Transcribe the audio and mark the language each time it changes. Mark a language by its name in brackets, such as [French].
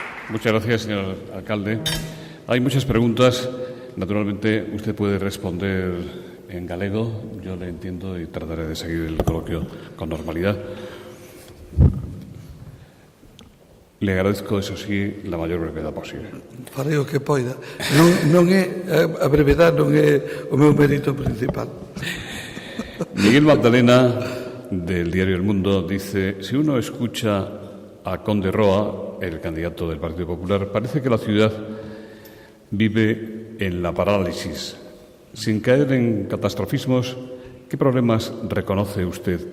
[Spanish] Muchas gracias, señor alcalde. Hay muchas preguntas. Naturalmente, usted puede responder en galego. Yo le entiendo y trataré de seguir el coloquio con normalidad. Le agradezco, eso sí, la mayor brevedad posible. [Galician] Farei o que poida. Non é a brevedade non é o meu mérito principal. [Spanish] Miguel Magdalena, del diario El Mundo, dice: si uno escucha a Conde Roa, el candidato del Partido Popular, parece que la ciudad vive en la parálisis. Sin caer en catastrofismos, ¿qué problemas reconoce usted?